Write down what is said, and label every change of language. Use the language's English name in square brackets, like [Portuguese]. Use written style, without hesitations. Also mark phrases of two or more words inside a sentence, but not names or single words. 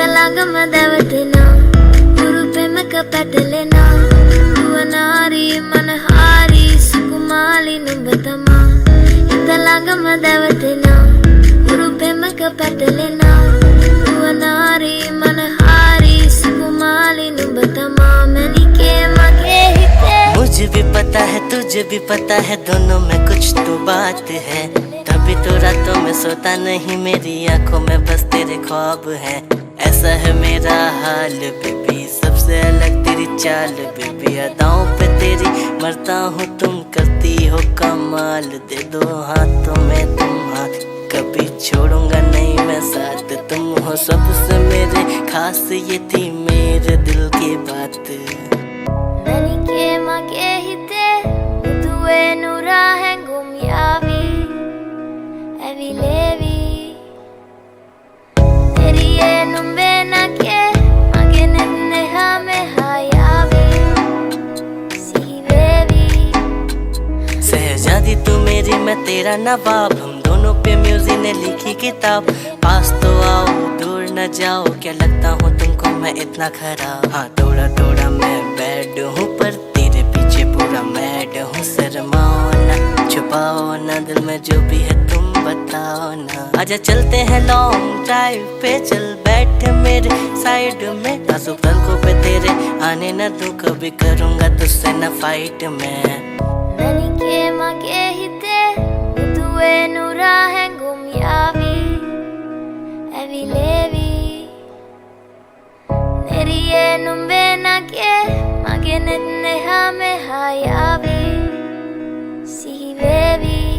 [Sinhala] ළඟම දැවටෙනා උරු පෙමක පැටලෙනා දුවනාරී මනහාරී සුකුමාලි නුඹ තමා හිත ළඟම දැවටෙනා උරු පෙමක පැටලෙනා දුවනාරී මනහාරී සුකුමාලි නුඹ තමා මැනිකේ මගේ හිතේ [Hindi] मुझे भी पता है तुझे भी पता है दोनों में कुछ तो बात है तभी तो रातों में सोता नहीं मेरी आंखों में बस तेरे ख्वाब है ऐसा है मेरा हाल बेबी सबसे अलग तेरी चाल बेबी अदाओं पे तेरी मरता हूँ तुम करती हो कमाल दे दो हाथों में तुम हाथ कभी छोड़ूंगा नहीं मैं साथ तुम हो सबसे मेरे खास ये थी मेरे दिल की बात [Sinhala] මැනිකේ මගේ හිතේ මුදුවේ නුරා හැඟුම් යාවි ඇවිලේවි එරියේ නුඹේ නගේ මගේ නෙන්නෙහා මෙහා යාවි සිහිවේවි [Hindi] शहजादी तू मेरी मैं तेरा नवाब हम दोनों पे म्यूजिक ने लिखी किताब पास तो आओ दूर न जाओ क्या लगता हूँ तुमको मैं इतना खराब हाँ थोड़ा थोड़ा मैं बैड हूँ पर तेरे पीछे पूरा मैड हूँ शर्माओ ना छुपाओ ना दिल में जो भी है तुम बताओ ना आजा चलते हैं [English] long drive [Hindi] पे चल बैठ मेरे साइड में नाजुक पलकों पे तेरे आने न दूं कभी करूँगा तुझसे न फाइट में [Sinhala] මැනිකේ මගේ හිතේ මුදුවේ නුරා හැඟුම් යාවි ඇවිලේවි එරියේ නුඹේ නගේ මගේ නෙන්නෙහා මෙහා යාවි සිහිවේවි